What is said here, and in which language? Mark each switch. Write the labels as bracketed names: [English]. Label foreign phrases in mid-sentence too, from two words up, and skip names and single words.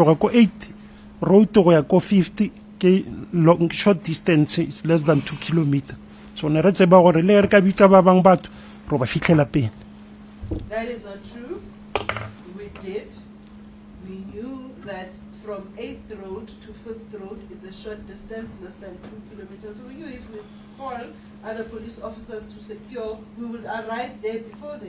[Tswana] tloga ko 8 road go ya ko 50 ke [English] long short distance is less than 2 kilometers, so [Tswana] ne re tseba gore le re ka bitsa ba bang batho ro ba fitlhela pele. [English] That is not true. We did. We knew that from 8th Road to 5th Road it's a short distance, less than 2 kilometers. So we knew if we call other police officers to secure, we would arrive there before them.